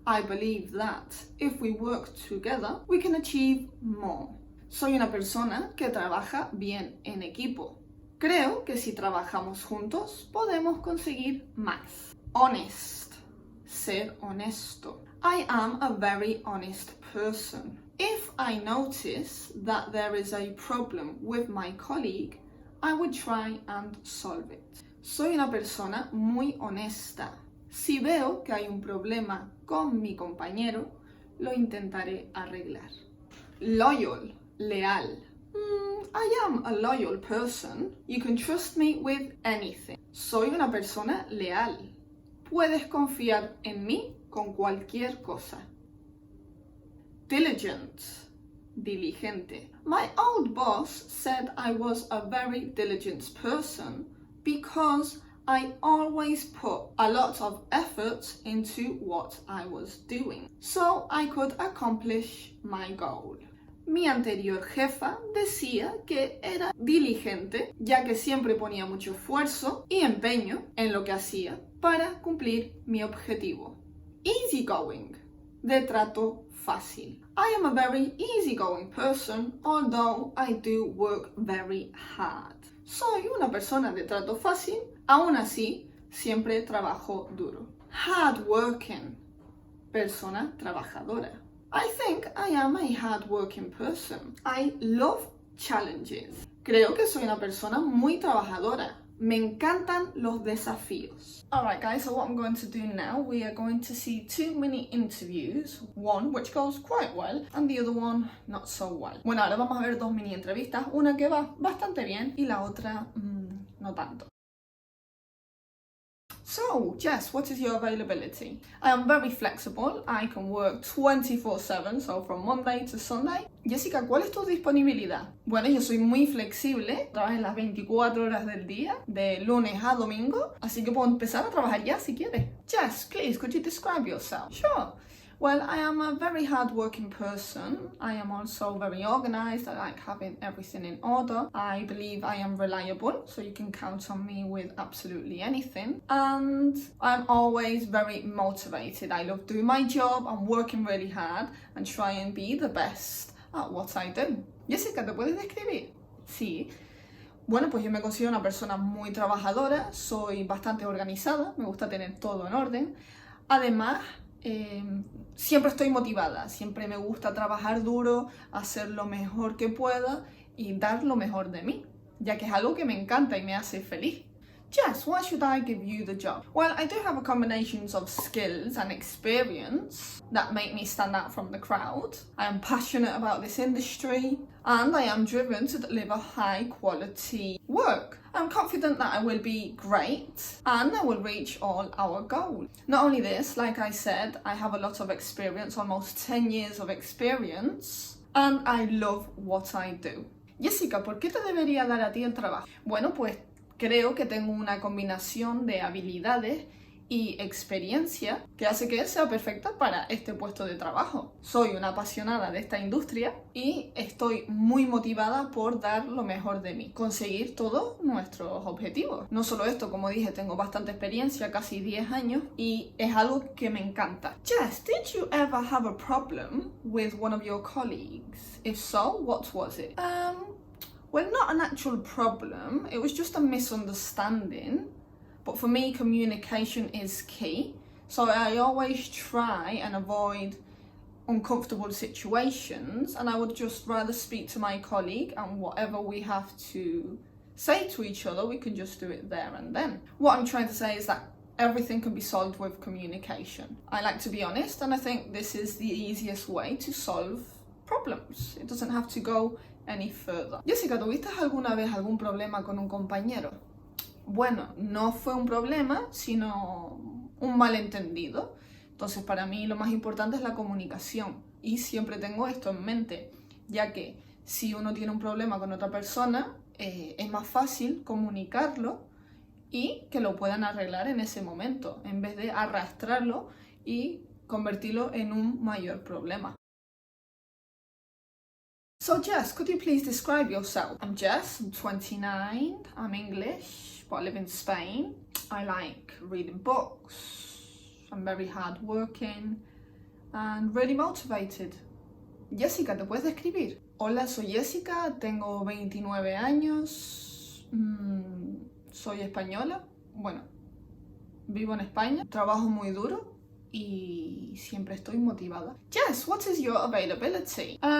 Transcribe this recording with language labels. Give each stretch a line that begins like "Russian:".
English: I believe that if we work together, we can achieve more.
Spanish: Soy una persona que trabaja bien en equipo. Creo que si trabajamos juntos, podemos conseguir más.
English: Honest,
Spanish: ser honesto.
English: I am a very honest person. If I notice that there is a problem with my colleague, I would try and solve it.
Spanish: Soy una persona muy honesta. Si veo que hay un problema con mi compañero, lo intentaré arreglar.
English: Loyal,
Spanish: leal.
English: I am a loyal person. You can trust me with anything.
Spanish: Soy una persona leal. Puedes confiar en mí con cualquier cosa.
English: Diligent,
Spanish: diligente.
English: My old boss said I was a very diligent person because I always put a lot of effort into what I was doing, so I could accomplish my goal.
Spanish: Mi anterior jefa decía que era diligente, ya que siempre ponía mucho esfuerzo y empeño en lo que hacía para cumplir mi objetivo.
English: Easygoing,
Spanish: de trato fácil.
English: I am a very easygoing person, although I do work very hard.
Spanish: Soy una persona de trato fácil, aún así siempre trabajo duro.
English: Hardworking,
Spanish: persona trabajadora.
English: I think I am a hardworking person. I love challenges.
Spanish: Creo que soy una persona muy trabajadora. Me encantan los desafíos.
English: Alright guys, so what I'm going to do now, we are going to see 2 mini interviews. One which goes quite well and the other one not so well.
Spanish: Bueno, ahora vamos a ver 2 mini entrevistas. Una que va bastante bien y la otra no tanto.
English: So, Jess, what is your availability? I am very flexible. I can work 24/7, so from Monday to Sunday.
Spanish: Jessica, ¿cuál es tu disponibilidad? Bueno, yo soy muy flexible. Trabajo las 24 horas del día, de lunes a domingo. Así que puedo empezar a trabajar ya si quieres.
English: Jess, please, could you describe yourself? Sure. Well, I am a very hard-working person. I am also very organized. I like having everything in order. I believe I am reliable, so you can count on me with absolutely anything. And I'm always very motivated. I love doing my job. I'm working really hard and try and be the best at what I do.
Spanish: Jessica, ¿te puedes describir? Sí. Bueno, pues yo me considero una persona muy trabajadora. Soy bastante organizada. Me gusta tener todo en orden. Además, siempre estoy motivada, siempre me gusta trabajar duro, hacer lo mejor que pueda y dar lo mejor de mí, ya que es algo que me encanta y me hace feliz.
English: Jess, why should I give you the job? Well, I do have a combination of skills and experience that make me stand out from the crowd. I am passionate about this industry and I am driven to deliver high quality work. I'm confident that I will be great and I will reach all our goals. Not only this, like I said, I have a lot of experience, almost 10 years of experience, and I love what I do.
Spanish: Jessica, ¿por qué te debería dar a ti el trabajo? Bueno, pues creo que tengo una combinación de habilidades y experiencia que hace que sea perfecta para este puesto de trabajo. Soy una apasionada de esta industria y estoy muy motivada por dar lo mejor de mí, conseguir todos nuestros objetivos. No solo esto, como dije, tengo bastante experiencia, casi 10 años, y es algo que me encanta.
English: Jess, did you ever have a problem with one of your colleagues? If so, what was it? Well, not an actual problem, it was just a misunderstanding. But for me, communication is key. So I always try and avoid uncomfortable situations, and I would just rather speak to my colleague, and whatever we have to say to each other, we can just do it there and then. What I'm trying to say is that everything can be solved with communication. I like to be honest, and I think this is the easiest way to solve problems. It doesn't have to go any further.
Spanish: Jessica, ¿tuviste alguna vez algún problema con un compañero? Bueno, no fue un problema, sino un malentendido. Entonces, para mí lo más importante es la comunicación. Y siempre tengo esto en mente, ya que si uno tiene un problema con otra persona, es más fácil comunicarlo y que lo puedan arreglar en ese momento, en vez de arrastrarlo y convertirlo en un mayor problema.
English: So Jess, could you please describe yourself? I'm Jess, I'm 29, I'm English, but I live in Spain. I like reading books, I'm very hardworking and really motivated.
Spanish: Jessica, ¿te puedes describir? Hola, soy Jessica, tengo 29 años, soy española, bueno, vivo en España, trabajo muy duro y siempre estoy motivada.
English: Jess, what is your availability?